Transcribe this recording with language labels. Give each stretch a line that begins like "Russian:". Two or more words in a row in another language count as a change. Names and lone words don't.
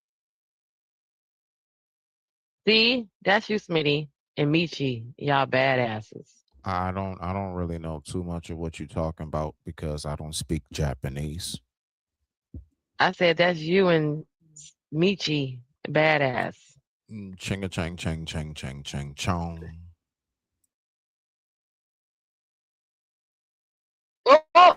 English: See? That's you, Smitty. And Michi. Y'all badasses. I don't really know too much of what you're talking about because I don't speak Japanese. I said that's you and Michi. Badass. Ching a chang chang chang chang chang chong. Oh!